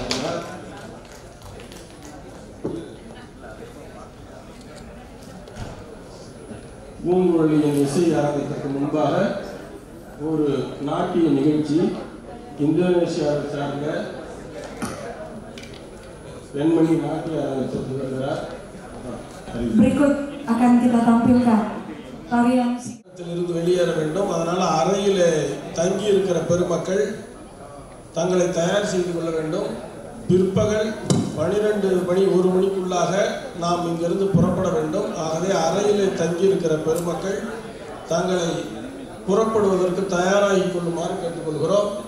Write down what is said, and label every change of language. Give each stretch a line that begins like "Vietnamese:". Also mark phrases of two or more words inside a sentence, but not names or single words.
Tamil: பூங்குழலியின் இசை அரங்கத்திற்கு முன்பாக ஒரு நாட்டிய நிகழ்ச்சி இந்தோனேஷியாவை சார்ந்த பெண்மணி நாட்டிய அரங்கத்திற்கு வருகிறார்.
Indonesian: Berikut akan kita tampilkan tarian
Tamil: இருந்து வெளியேற வேண்டும். அதனால அறையில் தங்கி இருக்கிற பெருமக்கள் தங்களை தயார் செய்து கொள்ள வேண்டும். பிற்பகல் 12 மணி 1 மணிக்குள்ளாக நாம் இங்கிருந்து புறப்பட வேண்டும். ஆகவே அறையில் தங்கி இருக்கிற பெருமக்கள் தங்களை புறப்படுவதற்கு தயாராகி கொள்ளுமாறு கேட்டுக்கொள்கிறோம்.